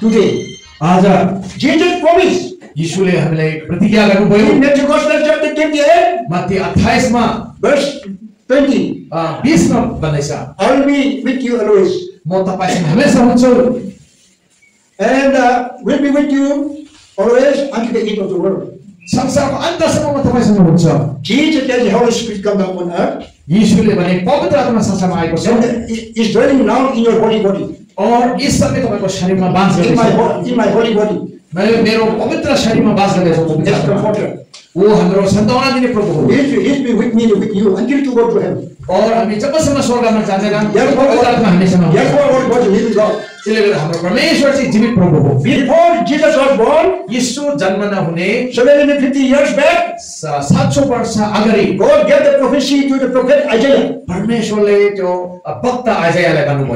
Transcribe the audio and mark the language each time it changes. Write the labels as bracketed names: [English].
[English] Today, [Nepali] आज [English] Jesus promised [Nepali] यीशुले हामीलाई प्रतिज्ञा गर्नुभयो। [English] in Matthew Gospel chapter 28, [Nepali] Matthew 28 मा [English] verse 20, [Nepali] 20 मा भन्दैछ, [English] I will be with you always, [Nepali] म तपाईसँग हमेशा हुन्छु [English] and will be with you always until the end of the world. [Nepali] संसारको अन्तसम्म म तपाईसँग हुन्छु। [English] Jesus as the Holy Spirit come down on earth, [Nepali] यीशुले भने पवित्र आत्मा संसारमा आएको छ [English] and is dwelling now in your holy body, [Nepali] और [Hindi] इस समय [Nepali] तपाईको शरीरमा बास गर्दैछ। [English] in my holy body, [Nepali] मेरो पवित्र शरीरमा बास गर्दैछ पवित्र [English] as [Nepali] आत्मा। [English] comforter. [Nepali] वो हाम्रो सान्त्वना दिने प्रभु हो। [English] He'll be with me, with you until to go to heaven. [Nepali] और हामी जबसम्म स्वर्गमा जाँदैनौँ [English] Therefore, [Nepali] पवित्र आत्मा हामीसँग हुन्छ। [English] Holy God, living God. [Nepali] त्यसले गर्दा हाम्रो परमेश्वर चाहिँ जीवित प्रभु हो। [English] Before Jesus was born, [Nepali] यीशु जन्म नहुने [English] 750 years back, [Nepali] 700 वर्ष अगाडि [English] God gave the prophecy to the prophet Isaiah. [Nepali] परमेश्वरले त्यो वक्ता आइजायालाई भन्नुभयो।